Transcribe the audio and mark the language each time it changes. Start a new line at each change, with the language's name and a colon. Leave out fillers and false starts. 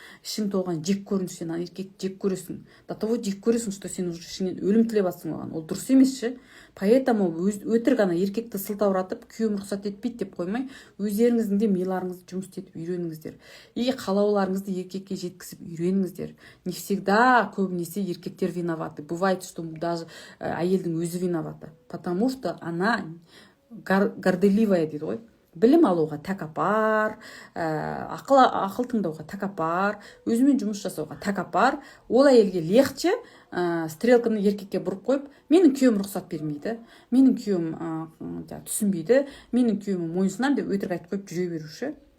Kazakh: Ішің толған жек көрініш, сен еркекті жек көресің.
Russian: До того
Kazakh: жек көресің, что сен уже ішіңнен өлім тілеп жатсың оған. Ол дұрыс емес ше. Поэтому өтірік ана еркекті сылтауратып, күйеуім рұқсат етпейді деп қоймай, өздеріңіздің де миларыңызды жұмыс етіп үйреніңіздер. И қалауларыңызды еркекке жеткізіп үйреніңіздер.
Russian: Не всегда
Kazakh: көбінесе еркектер
Russian: виноваты. Бывает, что даже
Kazakh: әйелдің өзі
Russian: виноваты. Потому что она горделивая
Kazakh: дейді ғой. Білім алуға тәкаппар, ақыл тыңдауға тәкаппар, өзімен жұмыс жасауға тәкаппар. Ол әйелге легче стрелканы еркекке бұрып қойып, менің күйеуім рұқсат бермейді, менің күйеуім түсінбейді, менің күйеуім мойынсынам деп өтірік айтып қойып жүре беруші.